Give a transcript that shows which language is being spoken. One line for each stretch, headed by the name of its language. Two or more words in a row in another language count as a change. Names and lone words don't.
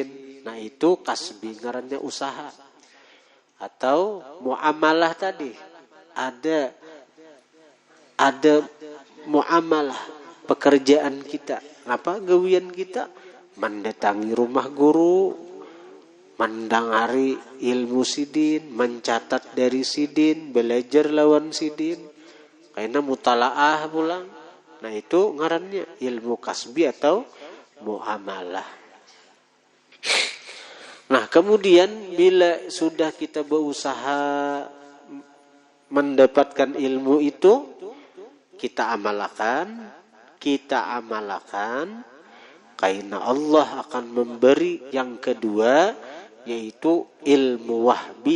Banjar: Nah itu kasbi, ngarannya usaha. Atau muamalah tadi, ada muamalah pekerjaan kita, apa gawian kita, mendatangi rumah guru, mendengari ilmu sidin, mencatat dari sidin, belajar lawan sidin, karena mutalaah pulang. Nah itu ngarannya ilmu kasbi atau muamalah.
Indonesian: Nah kemudian bila sudah kita berusaha mendapatkan ilmu itu, kita amalkan, kita amalkan, karena Allah akan memberi yang kedua, yaitu ilmu wahbi.